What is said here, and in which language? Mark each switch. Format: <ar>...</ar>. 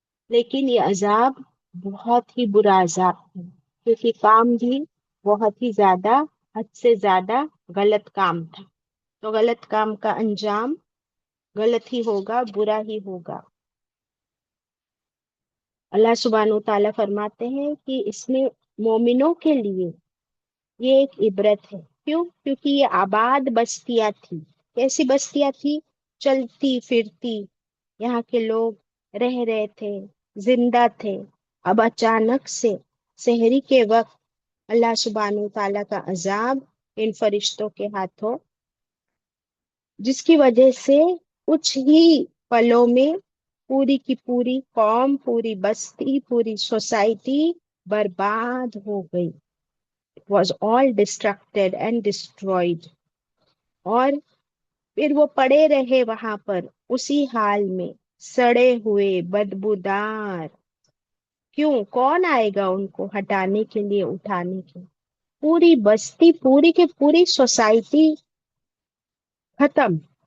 <ur>لیکن یہ عذاب بہت ہی برا عذاب ہے، کیونکہ کام بھی بہت ہی زیادہ، حد سے زیادہ غلط کام تھا. تو غلط کام کا انجام غلط ہی ہوگا، برا ہی ہوگا. اللہ سبحانہ و تعالیٰ فرماتے ہیں کہ اس میں مومنوں کے لیے یہ ایک عبرت ہے. کیوں؟ کیونکہ یہ آباد بستیاں تھی. کیسی بستیاں تھی؟ چلتی پھرتی، یہاں کے لوگ رہ رہے تھے، زندہ تھے. اب اچانک سے سحری کے وقت اللہ سبحانہ و تعالیٰ کا عذاب ان فرشتوں کے ہاتھوں، جس کی وجہ سے کچھ ہی پلوں میں پوری کی پوری قوم، پوری بستی، پوری سوسائٹی برباد ہو گئی.</ur> <en>It was all destructed and destroyed.</en> <ur>اور پھر وہ پڑے رہے وہاں پر اسی حال میں، سڑے ہوئے، بدبودار. کیوں؟ کون آئے گا ان کو ہٹانے کے لیے، اٹھانے کے؟ پوری بستی، پوری کی پوری سوسائٹی ختم.</ur>